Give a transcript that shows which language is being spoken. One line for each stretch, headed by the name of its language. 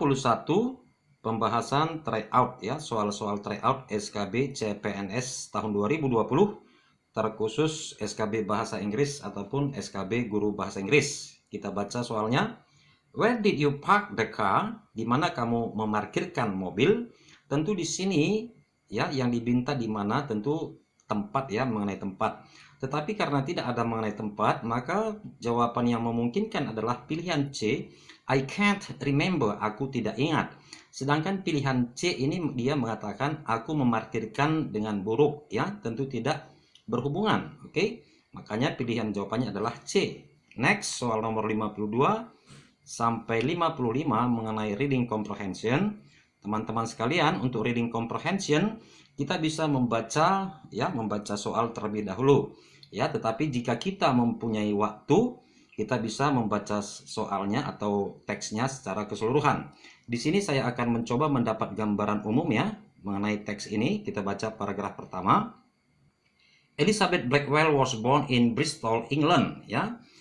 Indonesian: 51 pembahasan tryout ya, soal-soal tryout SKB CPNS tahun 2020 terkhusus SKB Bahasa Inggris ataupun SKB Guru Bahasa Inggris. Kita baca soalnya.
English: Where did you park the car?
Indonesian: Di mana kamu memarkirkan mobil? Tentu di sini ya yang diminta di mana, tentu tempat ya, mengenai tempat. Tetapi karena tidak ada mengenai tempat, maka jawaban yang memungkinkan adalah pilihan C,
English: I can't remember,
Indonesian: aku tidak ingat. Sedangkan pilihan C ini dia mengatakan aku memarkirkan dengan buruk ya, tentu tidak berhubungan. Oke. Makanya pilihan jawabannya adalah C. Next, soal nomor 52 sampai 55 mengenai reading comprehension. Teman-teman sekalian, untuk reading comprehension kita bisa membaca ya, membaca soal terlebih dahulu ya, tetapi jika kita mempunyai waktu, kita bisa membaca soalnya atau teksnya secara keseluruhan. Di sini saya akan mencoba mendapat gambaran umum ya mengenai teks ini. Kita baca paragraf pertama.
English: Elizabeth Blackwell was born in Bristol, England ya.